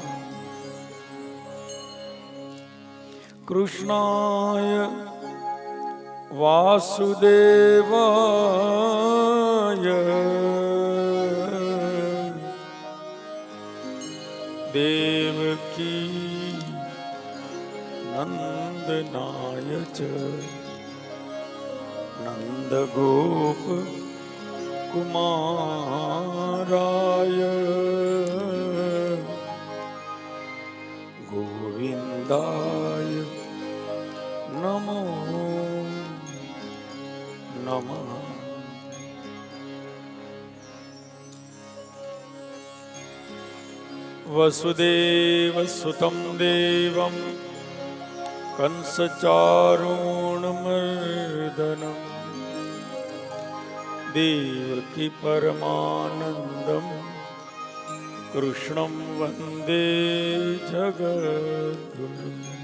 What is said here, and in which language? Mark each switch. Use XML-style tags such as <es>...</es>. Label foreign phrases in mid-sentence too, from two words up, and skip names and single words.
<sa>કૃષ્ણાય વાસુદેવાય દેવકી નંદનાય ચ નંદગોપ કુમારાય ગોવિંદાય નમો नमः। वसुदेवसुतं देवं कंसचारूणमर्दनं देवकी परमानन्दं कृष्णं वन्दे जगद्गुरुम्।</sa>